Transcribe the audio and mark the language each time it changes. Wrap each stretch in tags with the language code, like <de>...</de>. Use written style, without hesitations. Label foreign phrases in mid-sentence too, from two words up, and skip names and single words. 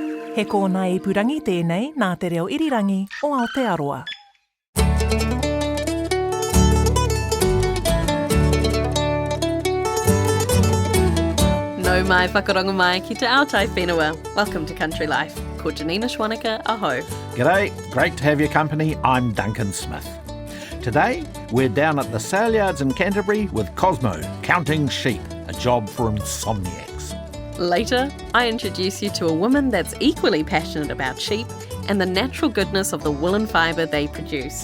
<mi>He kōna ipurangi tēnei nā te reo irirangi o Aotearoa. Nau mai whakarongo mai ki te aotai whenua.</mi> <en>Welcome to Country Life.</en> <mi>Ko Janina Schwanika, aho.</mi> <en>G'day, great to have your company. I'm Duncan Smith. Today, we're down at the Saleyards in Canterbury with Cosmo, counting sheep, a job for insomniacs. Later, I introduce you to a woman that's equally passionate about sheep and the natural goodness of the woolen fibre they produce.</en>